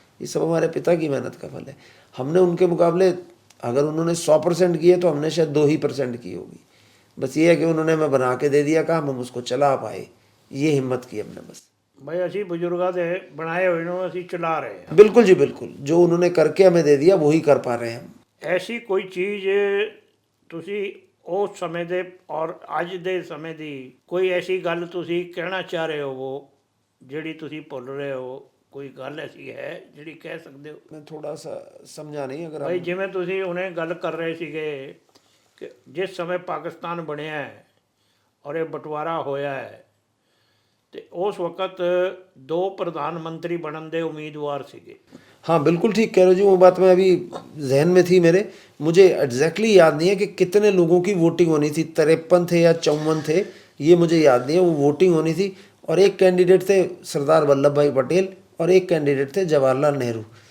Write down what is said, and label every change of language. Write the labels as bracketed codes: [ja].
[hi] ये सब हमारे पिता की मेहनत का फल है। हमने उनके मुकाबले, अगर उन्होंने 100% किए तो हमने शायद 2% की होगी। बस ये है कि उन्होंने हमें बना के दे दिया काम, हम उसको चला पाए, ये हिम्मत की हमने बस। भाई असी बुजुर्गों दे बनाए हुए नो असी चला रहे हैं। बिल्कुल जी बिल्कुल, जो उन्होंने करके हमें दे दिया वही कर पा रहे हैं हम। [pa] ਐਸੀ ਕੋਈ ਚੀਜ਼ ਤੁਸੀਂ ਉਸ ਸਮੇਂ ਦੇ ਔਰ ਅੱਜ ਦੇ ਸਮੇਂ ਦੀ ਕੋਈ ਐਸੀ ਗੱਲ ਤੁਸੀਂ ਕਹਿਣਾ ਚਾਹ ਰਹੇ ਹੋ ਜਿਹੜੀ ਤੁਸੀਂ ਭੁੱਲ ਰਹੇ ਹੋ, ਕੋਈ ਗੱਲ ਐਸੀ ਹੈ ਜਿਹੜੀ ਕਹਿ ਸਕਦੇ ਹੋ? [hi] मैं थोड़ा सा समझा नहीं, अगर [pa] ਭਾਈ [hi] हम [pa] ਜਿਵੇਂ ਤੁਸੀਂ ਹੁਣੇ ਗੱਲ ਕਰ ਰਹੇ ਸੀਗੇ ਕਿ ਜਿਸ ਸਮੇਂ ਪਾਕਿਸਤਾਨ ਬਣਿਆ ਹੈ ਔਰ ਇਹ ਬਟਵਾਰਾ ਹੋਇਆ ਹੈ ਤੇ ਉਸ ਵਕਤ ਦੋ ਪ੍ਰਧਾਨ ਮੰਤਰੀ ਬਣਨ ਦੇ ਉਮੀਦਵਾਰ ਸੀਗੇ। [hi] हाँ बिल्कुल ठीक कह रहे हो जी, वो बात मैं अभी जहन में थी मेरे, मुझे एग्जैक्टली याद नहीं है कि कितने लोगों की वोटिंग होनी थी, 53 थे या 54 थे, ये मुझे याद नहीं है। वो वोटिंग होनी थी और एक कैंडिडेट थे सरदार वल्लभ भाई पटेल और एक कैंडिडेट थे जवाहरलाल नेहरू।